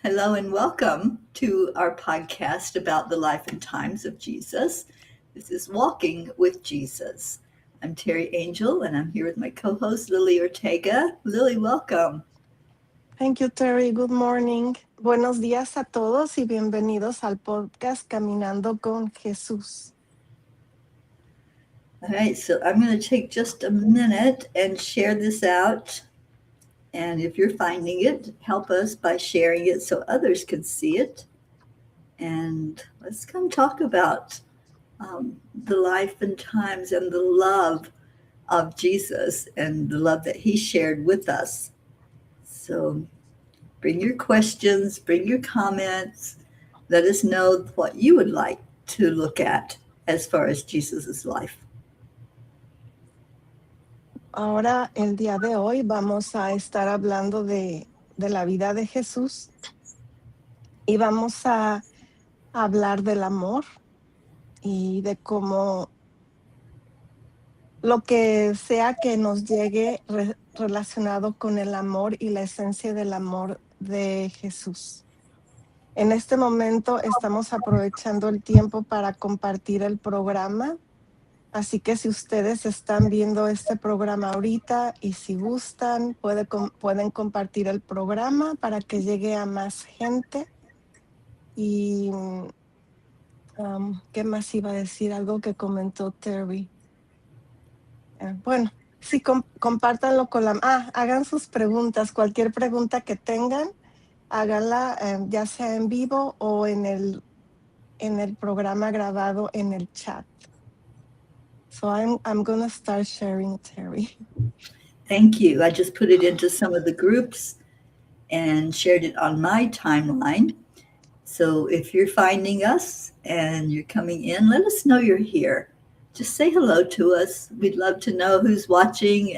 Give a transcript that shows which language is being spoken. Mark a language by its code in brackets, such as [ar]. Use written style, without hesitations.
[en] Hello and welcome to our podcast about the life and times of Jesus. This is Walking with Jesus. I'm Teri Angel, and I'm here with my co-host, Lily Ortega. Lily, welcome. Thank you, Terry. Good morning. [es] Buenos días a todos y bienvenidos al podcast Caminando con Jesús. [en] All right, so I'm going to take just a minute and share this out. And if you're finding it, help us by sharing it so others can see it. And let's come talk about the life and times and the love of Jesus and the love that he shared with us. So bring your questions, bring your comments. Let us know what you would like to look at as far as Jesus's life. [es] Ahora, el día de hoy, vamos a estar hablando de la vida de Jesús y vamos a hablar del amor y de cómo lo que sea que nos llegue relacionado con el amor y la esencia del amor de Jesús. En este momento estamos aprovechando el tiempo para compartir el programa. Así que si ustedes están viendo este programa ahorita y si gustan, pueden compartir el programa para que llegue a más gente. Y, ¿qué más iba a decir? Algo que comentó Terry. Bueno, sí, compártanlo con hagan sus preguntas. Cualquier pregunta que tengan, háganla ya sea en vivo o en el programa grabado en el chat. [en] So I'm going to start sharing, Terry. Thank you. I just put it into some of the groups and shared it on my timeline. So if you're finding us and you're coming in, let us know you're here. Just say hello to us. We'd love to know who's watching.